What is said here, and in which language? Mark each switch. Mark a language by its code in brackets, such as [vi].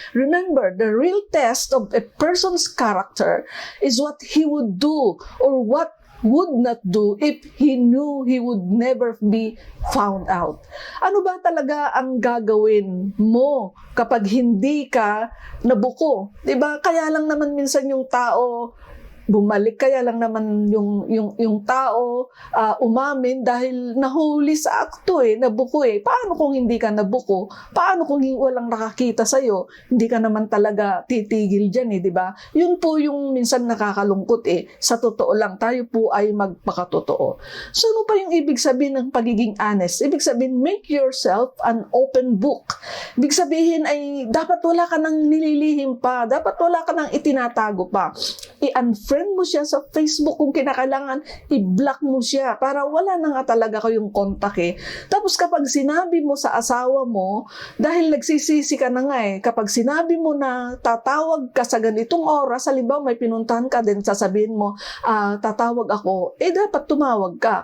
[en] Remember, the real test of a person's character is what he would do or what would not do if he knew he would never be found out. [tl] Ano ba talaga ang gagawin mo kapag hindi ka nabuko? 'Di ba? Kaya lang naman minsan yung tao bumalik, kaya lang naman yung tao umamin dahil nahuli sa akto eh, nabuko eh. Paano kung hindi ka nabuko? Paano kung walang nakakita sa'yo? Hindi ka naman talaga titigil dyan eh, di ba? Yun po yung minsan nakakalungkot eh. Sa totoo lang, tayo po ay magpakatotoo. So ano pa yung ibig sabihin ng pagiging honest? Ibig sabihin, [en] make yourself an open book. [tl] Ibig sabihin ay dapat wala ka nang nililihim pa, dapat wala ka nang itinatago pa. I-unfriend mo siya sa Facebook, kung kinakailangan i-block mo siya para wala na nga talaga kayong kontak eh. Tapos kapag sinabi mo sa asawa mo, dahil nagsisisi ka na nga eh, kapag sinabi mo na tatawag ka sa ganitong oras, halimbawa may pinuntahan ka din, sasabihin mo, tatawag ako, eh dapat tumawag ka.